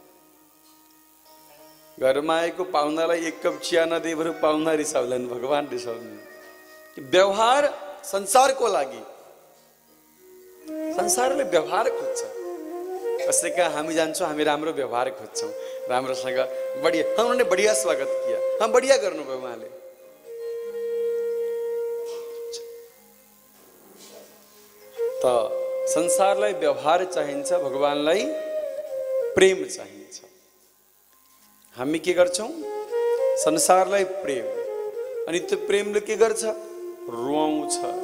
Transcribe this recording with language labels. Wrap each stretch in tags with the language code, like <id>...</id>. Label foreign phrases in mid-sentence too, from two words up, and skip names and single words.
<ne>घरमा आएको पाहुनालाई एक कप चिया नदिए बरु पाहुना रिसाउँदैन भगवान रिसाउँदैन व्यवहार संसारको लागि संसारले व्यवहार खोज्छ कसैका हामी जान्छौं हामी राम्रो व्यवहार खोज्छौं राम्रोसँग बढिया</ne> <hi>उन्होंने बढ़िया स्वागत किया हाँ बढ़िया</hi> <ne>गर्नुभयो उहाँले त संसारलाई व्यवहार चाहिन्छ भगवानलाई प्रेम चाहिन्छ हामी के गर्छौं संसारलाई प्रेम अनि त्यो प्रेमले के गर्छ रुवाउँछ</ne>